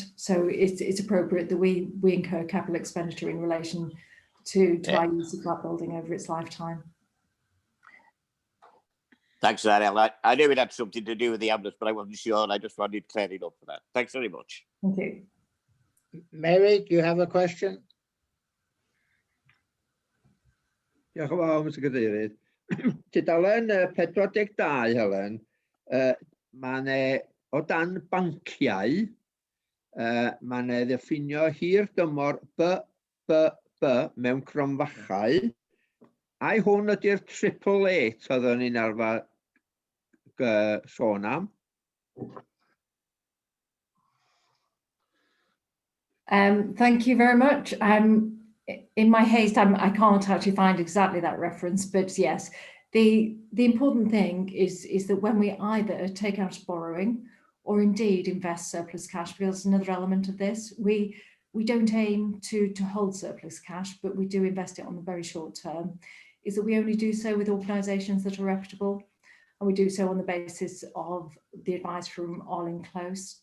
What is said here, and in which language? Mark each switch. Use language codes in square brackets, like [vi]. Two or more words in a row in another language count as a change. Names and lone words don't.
[en] So it's appropriate that we incur capital expenditure in relation to our use of that building over its lifetime. Thanks for that, Ellen. I knew it had something to do with the ambulance, but I wasn't sure, and I just wanted clearing up for that. Thanks very much. Thank you. Mary, do you have a question? [cy] Diolch yn fawr, Mr Cadeirydd. Tudalen 42, Helen, mae'n o dan banciau, mae'n ddiffinio hir dymor B mewn cromfachau, a'i hwn ydy'r 888 oeddwn ni'n arfer sôn am. [en] Thank you very much. In my haste, I can't actually find exactly that reference, but yes, the important thing is that when we either take out borrowing or indeed invest surplus cash, because another element of this, we don't aim to hold surplus cash, but we do invest it on the very short term, is that we only do so with organisations that are reputable, and we do so on the basis of the advice from Llun Close.